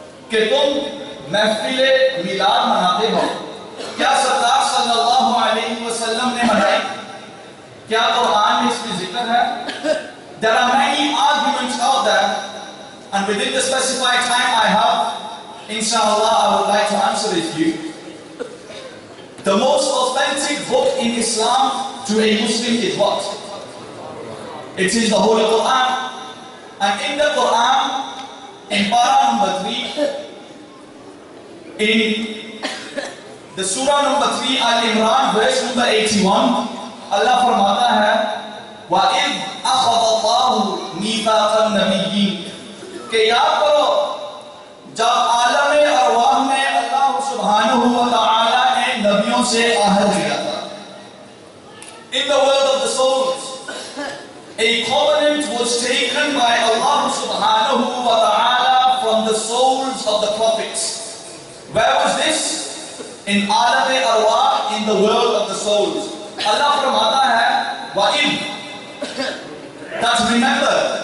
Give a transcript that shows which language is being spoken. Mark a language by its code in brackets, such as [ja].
[ur] کہ تم محفل میلاد مناتے ہو، کیا سرکار صلی اللہ علیہ وسلم نے منائی؟ کیا قرآن میں اس کی ذکر ہے؟ [en] There are many arguments out there, and within the specified time I have, inshallah, I would like to answer it to you. The most authentic book in Islam to a Muslim is what? It is the Holy Quran. And in the Quran, in para number 3, in the surah number 3, Al-Imran, verse number 81, Allah [ur] فرماتا ہے [ar] وَإِذْ أَخَذَ اللَّهُ مِيثَاقَ النَّبِيِّينَ [ur] کہ یاد کرو جب عالم ارواح میں اللہ سبحانہ و تعالی نے نبیوں سے عہد لیا تھا. [en] In the world of the souls, a covenant was taken by Allah subhanahu wa ta'ala from the souls of the prophets. Where was this? In Alam Arwah, in the world of the souls. Allah [ur] فرماتا ہے [en] وَإِذْ, that remember.